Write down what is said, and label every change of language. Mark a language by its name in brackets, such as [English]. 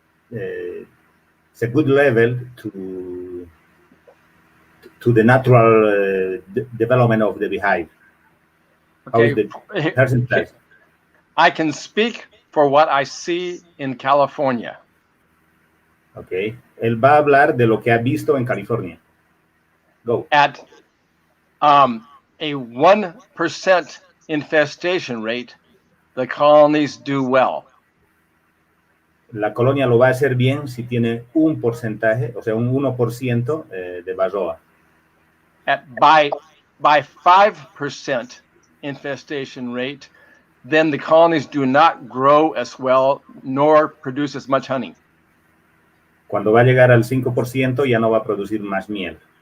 [English] It's a good level to the natural development of the beehive. How is the percentage? I can speak for what I see in California. Okay. [Spanish] Él va a hablar de lo que ha visto en California. [English] Go. At a 1% infestation rate, the colonies do well. [Spanish] La colonia lo va a hacer bien si tiene un porcentaje, o sea, un 1% de varroa. [English] By 5% infestation rate, then the colonies do not grow as well nor produce as much honey. [Spanish] Cuando va a llegar al 5% ya no va a producir más miel.